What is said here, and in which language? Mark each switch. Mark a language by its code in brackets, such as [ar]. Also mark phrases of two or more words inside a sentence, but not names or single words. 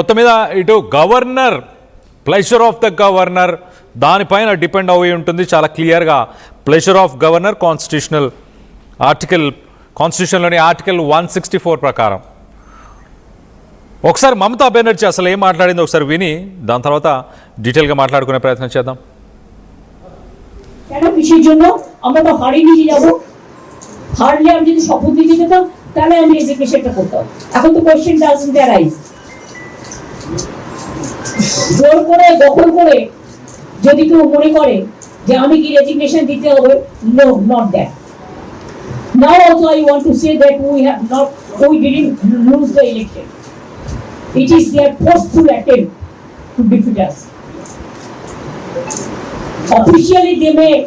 [te] మొత్తం మీద ఇటు గవర్నర్, [en] pleasure of the governor [te] దానిపైన డిపెండ్ అయి ఉంటుంది చాలా క్లియర్గా. [en] pleasure of governor constitution article 164 ప్రకారం. [te] ఒకసారి మమతా బెనర్జీ అసలు ఏం మాట్లాడిందో ఒకసారి విని దాని తర్వాత డీటెయిల్గా మాట్లాడుకునే ప్రయత్నం చేద్దాం. [bn] কেন কিসের জন্য আমরা তো হারিয়ে নিয়ে যাব, হারলে আমি যদি শপথ দিতে যেতাম তাহলে আমি এডুকেশনটা করতাম। এখন তো [en] question doesn't arise. [bn] জোর করে দখল করে যদি কেউ মনে করে যে আমি কি রেজিগনেশন দিতে হবে, [en] No, not that. Now also I want to say that we didn't lose the election. It is their forceful attempt to defeat us. Officially they may